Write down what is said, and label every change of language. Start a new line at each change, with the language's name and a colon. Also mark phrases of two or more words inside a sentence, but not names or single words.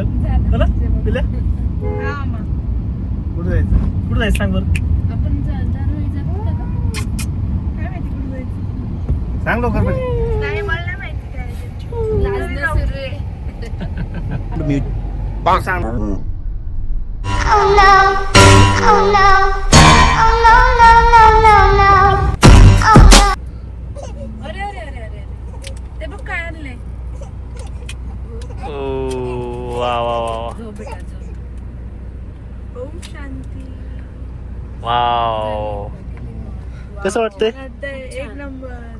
Marathi: है ना बिल्ल्या? हा मग कुठं जायचं? कुठं जायचं सांग बरं. आपण दरवेळी जातो का? काय माहिती कुठं जायचं. सांग लवकर पण. नाही मला नाही माहिती काय आहे. लाजणं सुरू आहे. सांग.
English: Oh no, oh no, oh no, no, no, no, no, oh no.
Marathi: अरे अरे अरे अरे ते बघ काय आणलंय. वा वा वा झोप बेटा झोप. ओम शांती. वाव. कसं वाटतंय? एक नंबर.